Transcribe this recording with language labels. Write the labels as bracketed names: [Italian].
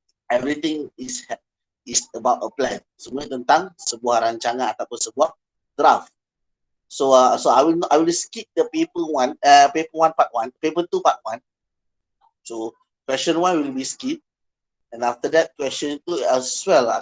[English] Everything is about a plan. [Malay] Semua tentang sebuah rancangan ataupun sebuah draft. [English] So I will skip the paper 1 part 1, paper 2 part 1. So question 1 will be skipped, and after that question 2 as well.